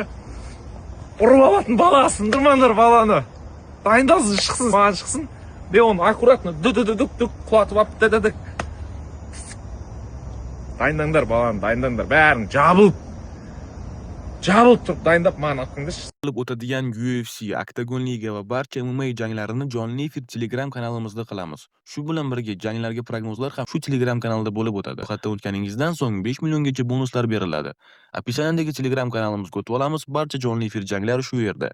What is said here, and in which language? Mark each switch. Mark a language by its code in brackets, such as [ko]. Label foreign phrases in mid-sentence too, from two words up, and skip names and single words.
[kk] Ұрып алатын бала, сындырмаңдар баланы. Дайындалсын, шықсын, маған шықсын. Оны аккуратно, дүк, құлатып ап, дәдәдік. Дайындаңдар баланы, дайындаңдар, бәрін жабылып тұрып дайындап маған атқыңдаршы. [uz] O'tadigan UFC, Octagon Liga va barcha MMA janglarini jonli efir Telegram kanalimizda qilamiz. Shu bilan birga janglarga prognozlar ham shu Telegram kanalida bo'lib o'tadi. Hatto o'tganingizdan so'ng 5 milliongacha bonuslar beriladi. Описаниедagi Telegram kanalimizga o'tib olamiz, barcha jonli efir janglari shu yerda.